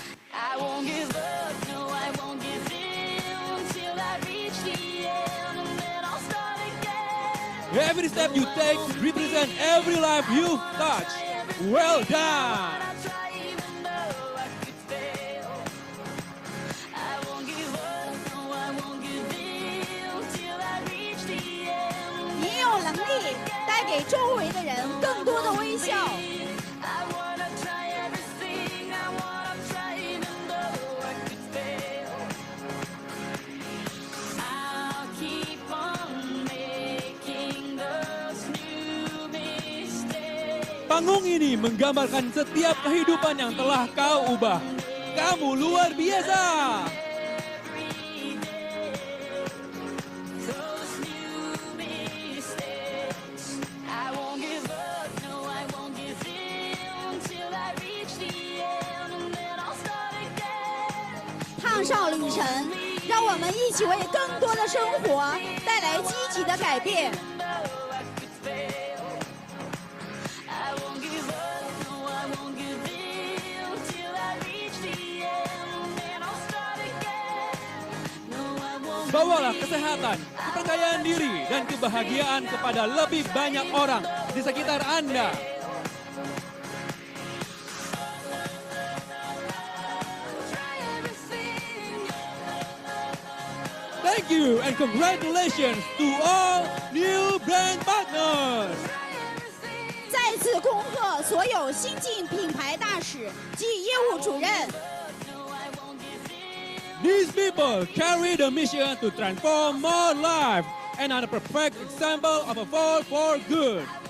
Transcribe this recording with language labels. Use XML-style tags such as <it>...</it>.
<en>I won't give up, no, I won't give in till I reach the end, and then I'll start again. Every step you take represents every life you touch. Well done. I try even though I could fail. I won't give up, no, I won't give in till I reach the end.</en> <zh>您有能力带给周围的人更多的微笑。</zh> <en>I wanna try everything, I wanna try even though I could fail. I'll keep on making those new mistakes.</en> <id>Panggung ini menggambarkan setiap kehidupan yang telah kau ubah. Kamu luar biasa.</id> <en>Every day, those new mistakes. I won't give up, no, I won't give in till I reach the end, and then I'll start again.</en> <zh>踏上旅程，让我们一起为更多的生活带来积极的改变。</zh> <en>Though I could fail, I won't give up, no, I won't give in till I reach the end, and then I'll start again. No, I won't.</en> <id>Bawalah kesehatan, kepercayaan diri, dan kebahagiaan kepada lebih banyak orang di sekitar Anda.</id> <en>Try everything. Thank you and congratulations to all new brand partners.</en> <zh>再次恭贺所有新晋品牌大使及业务主任。</zh> <en>These people carry the mission to transform more lives and are the perfect example of a force for good.</en>